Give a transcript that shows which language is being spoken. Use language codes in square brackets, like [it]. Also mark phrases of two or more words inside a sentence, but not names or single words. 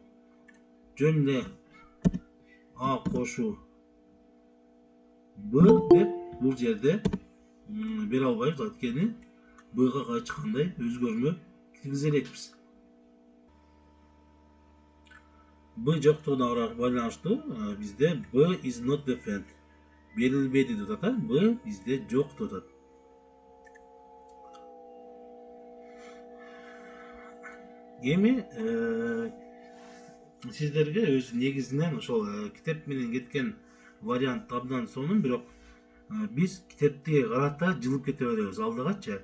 [ky] Жөн эле А кошуу Б деп бул жерде бере албайбыз, анткени Бга эч кандай өзгөрмө киргизе элекпиз. Б жоктугуна байланыштуу бизде [en] B is not defined. [ky] Берилбеди деп атат, Б бизде жок деп атат. Эми сиздерге өз негизинен ошол китеп менен кеткен вариант абдан сонун, бирок биз китепти карата жылып кете беребиз алдыгачы.